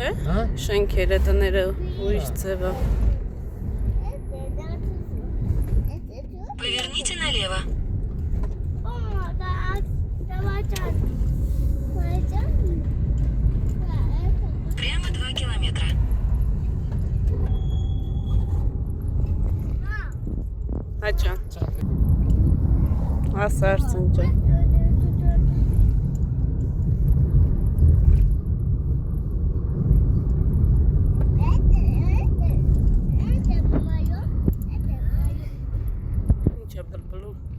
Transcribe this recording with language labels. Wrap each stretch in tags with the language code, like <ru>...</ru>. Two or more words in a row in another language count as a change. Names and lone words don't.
<hy>Հա։ շենքերը տները ուրիշ ձև է,</hy> <ru>Поверните налево. Прямо 2 километра.</ru> <hy>հաճան, ասարցն ջան, ինչ է բլբլում,</hy>